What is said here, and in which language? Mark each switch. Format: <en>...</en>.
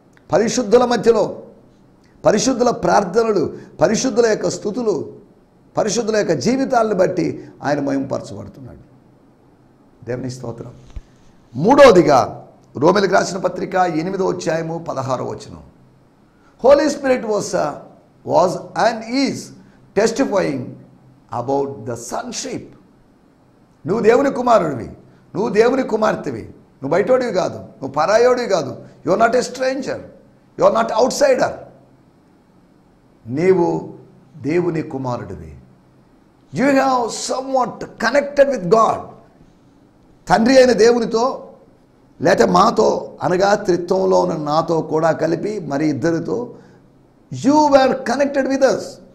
<te>పరిశుద్ధుల మధ్యలో, పరిశుద్ధుల ప్రార్థనలు, పరిశుద్ధుల యొక్క స్తుతులు, పరిశుద్ధుల యొక్క జీవితాలను బట్టి ఆయన మహిమపరచబడుతున్నాడు. దేవుని స్తోత్రం. మూడవదిగా రోమీయులకు రాసిన పత్రిక 8వ అధ్యాయము 16వ వచనం.</te> <en>Holy Spirit was and is testifying about the sonship.</en> <te>నువ్వు దేవుని కుమారుడివి, నువ్వు దేవుని కుమార్తెవి, నువ్వు బయటోడివి కాదు, నువ్వు పరాయోడివి కాదు.</te> <en>You are not a stranger, you are not outsider.</en> <te>నీవు దేవుని కుమారుడివి.</te> <en>You have somewhat connected with God.</en> <te>తండ్రి అయిన దేవునితో లేక మాతో అనగా త్రిత్వంలో ఉన్న నాతో కూడా కలిపి మరి ఇద్దరితో</te> <en>You were connected with us.</en>